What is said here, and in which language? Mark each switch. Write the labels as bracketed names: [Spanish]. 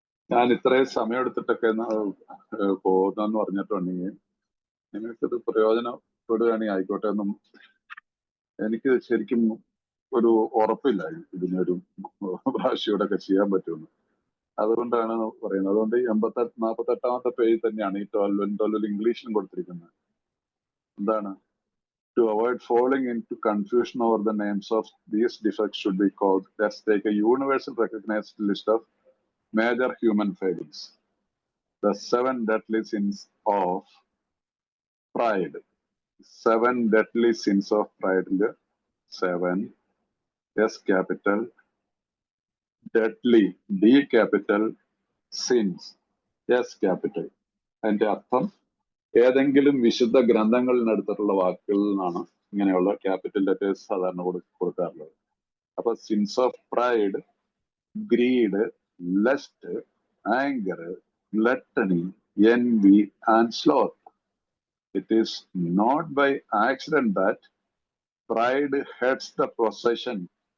[Malayalam] ഞാൻ ഇത്രയും സമയം എടുത്തിട്ടൊക്കെ പോകുന്നെന്ന് പറഞ്ഞിട്ടുണ്ടെങ്കിൽ നിങ്ങൾക്കിത് പ്രയോജനപ്പെടുകയാണെങ്കിൽ ആയിക്കോട്ടെ എന്നും എനിക്ക് ശരിക്കും ഒരു ഉറപ്പില്ല ഇതിനൊരു ഭാഷയോടൊക്കെ ചെയ്യാൻ പറ്റുമെന്ന്. അതുകൊണ്ടാണ് പറയുന്നത്. അതുകൊണ്ട് ഈ 48ാമത്തെ പേജിൽ തന്നെയാണ് ഈ 12 ഇംഗ്ലീഷിലും കൊടുത്തിരിക്കുന്നത്. എന്താണ്? [English] To avoid falling into confusion over the names of these defects should be called, let's take a universal recognized list of major human failings. The 7 deadly sins of pride. 7 deadly sins of pride. 7 S capital, deadly D capital, sins S capital. [Malayalam] അതിന്റെ അർത്ഥം ഏതെങ്കിലും വിശുദ്ധ ഗ്രന്ഥങ്ങളിൽ എടുത്തിട്ടുള്ള വാക്കുകളിൽ നിന്നാണ് ഇങ്ങനെയുള്ള capital letters സാധാരണ കൊടുക്കാറുള്ളത്. [English] അപ്പൊ sins of pride, greed, lust, anger, gluttony, envy, and sloth. It is not by accident that pride heads the procession.